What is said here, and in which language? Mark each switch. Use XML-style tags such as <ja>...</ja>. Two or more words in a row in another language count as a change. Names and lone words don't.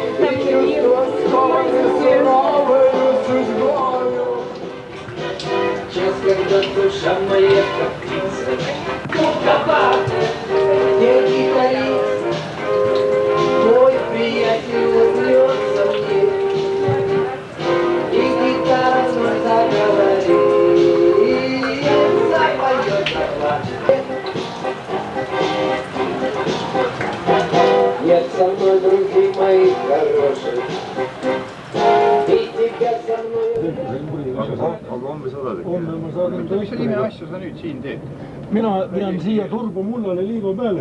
<ru>Час, когда душа моя как птица, где гитарист, мой приятель улыбнется мне, и гитара вновь заговорит, запоет заплачет. Нет со мной, друзья мои хорошие, и тебя со мной.</ru> <et>Aga homme saadad ikka? Homme ma saadan ta. Mis nime asju sa nüüd siin teed? Mina vean siia turbomullale liiva peale.</et>